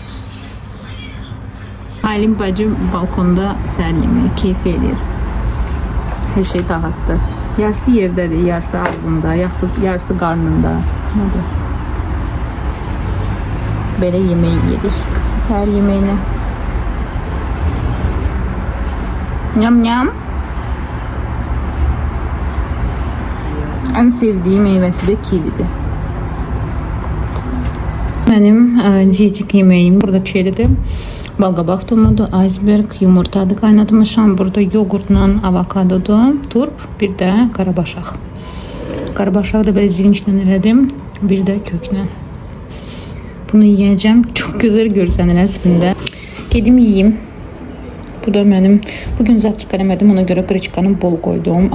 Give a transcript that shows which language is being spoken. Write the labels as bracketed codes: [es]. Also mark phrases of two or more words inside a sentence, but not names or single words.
[az] Aylin bacım balkonda səhər yeməyi keyif edir. Hər şey dağıtdı. Yarısı yerdədir, yarısı ağzında, yarısı qarnında. Nədir? Belə yemək yedik. Səhər yeməyini. Nyam nyam. [tr] En sevdiğim meyvesi de kividir. Benim diyecek yemeğim buradaki şeydedir. [az] Balqabaq tomudur, iceberg, yumurtadır qaynatmışam. Burada yoğurtla avokadodur, turp, bir də qarabaşaq. Qarabaşağı da belə zilinçlə elədim, bir də köklə. Bunu yiyəcəm. Çox gözəl görsənir əslində. Gedim yiyeyim. Bu da mənim bugün zavtraq eləmədim, ona görə qırıçkanı bol qoydum.